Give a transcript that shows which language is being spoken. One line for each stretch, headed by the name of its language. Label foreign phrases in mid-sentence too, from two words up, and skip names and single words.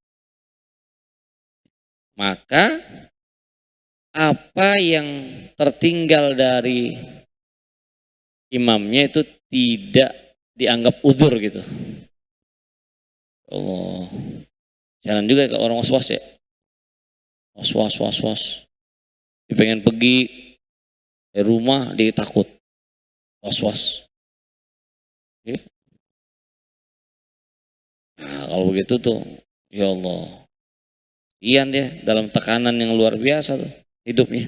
Indonesian: Maka apa yang tertinggal dari imamnya itu tidak dianggap uzur gitu. Allah, jangan juga ke orang was-was ya. Was-was. Dia pengen pergi dari rumah, dia takut. Was-was. Ya. Nah, kalau begitu tuh, ya Allah. Ian dia dalam tekanan yang luar biasa tuh hidupnya.